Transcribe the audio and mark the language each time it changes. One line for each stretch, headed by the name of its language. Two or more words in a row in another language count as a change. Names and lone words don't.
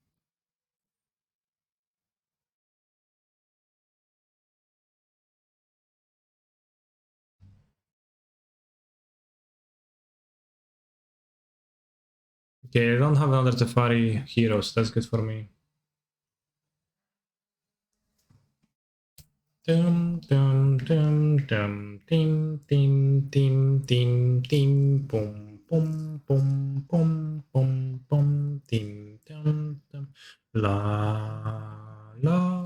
English: Okay, I don't have another Tefari hero, so that's good for me. Dum dum dum dum dim dim dim dim dim boom boom boom boom boom boom dim dum dum la la